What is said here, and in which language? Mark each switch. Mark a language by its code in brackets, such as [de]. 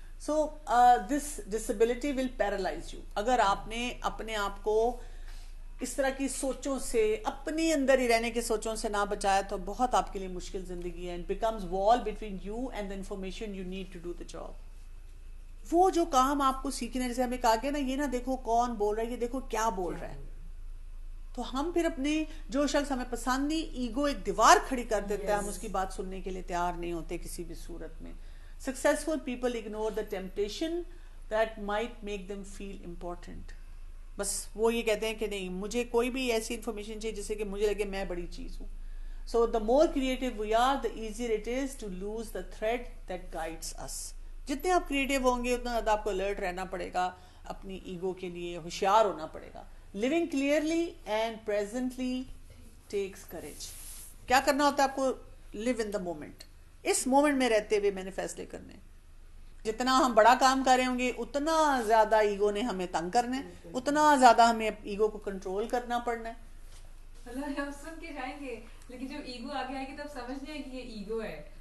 [en] So this disability will paralyze you. [ur] اگر آپ نے اپنے آپ کو اس طرح کی سوچوں سے, اپنی اندر ہی رہنے کی سوچوں سے نہ بچایا تو بہت آپ کے لیے مشکل زندگی ہے. [en] It becomes wall between you and the information you need to do the job. [ur] وہ جو کام آپ کو سیکھنے, جیسے ہمیں کہا گیا نا, یہ نہ دیکھو کون بول رہا ہے, یہ دیکھو کیا بول رہا ہے. تو ہم پھر اپنے جو شخص ہمیں پسند نہیں, ایگو ایک دیوار کھڑی کر دیتا ہے, ہم اس کی بات سننے کے لیے تیار نہیں ہوتے کسی بھی صورت میں. [en] Successful people ignore the temptation that might make them feel important. [ur] بس وہ یہ کہتے ہیں کہ نہیں, مجھے کوئی بھی ایسی انفارمیشن چاہیے جس سے کہ مجھے لگے میں بڑی چیز ہوں. [en] So the more creative we are, the easier it is to lose the thread that guides us. [ur] جتنے آپ کریٹو ہوں گے اتنا زیادہ آپ کو الرٹ رہنا پڑے گا, اپنی ایگو کے لیے ہوشیار ہونا پڑے گا. [en] Living clearly and presently takes courage. [ur] کیا کرنا ہوتا ہے آپ کو؟ [en] live in the moment. [ur] اس moment میں رہتے ہوئے میں نے فیصلے کرنے. جتنا ہم بڑا کام کر رہے ہوں گے اتنا زیادہ ایگو نے ہمیں تنگ کرنا ہے, اتنا زیادہ ہمیں ایگو کو کنٹرول کرنا پڑنا ہے. اللہ ہم سن کے جائیں گے, لیکن جب ایگو آگے آئے گی تب سمجھ نہیں آئے کہ یہ ایگو ہے.